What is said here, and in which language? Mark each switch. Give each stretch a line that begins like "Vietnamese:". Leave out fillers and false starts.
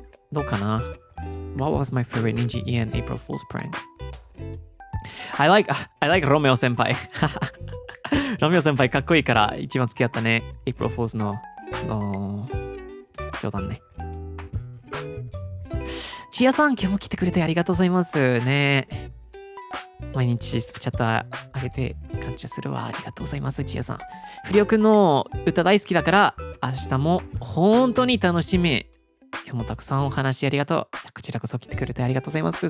Japanese: どうかな
English: What was my favorite NIJISANJI April Fool's prank? I like Romeo 先輩。
Japanese: ロメオ先輩かっこいいから一番好きだったね。 April Fool's の冗談ね。チアさん、今日も来てくれてありがとうございますね。毎日スプチャットあげて感謝するわ。ありがとうございます、チアさん。フリオくんの歌大好きだから、明日も本当に楽しみ。今日もたくさんお話ありがとう。こちらこそ来てくれてありがとうございます。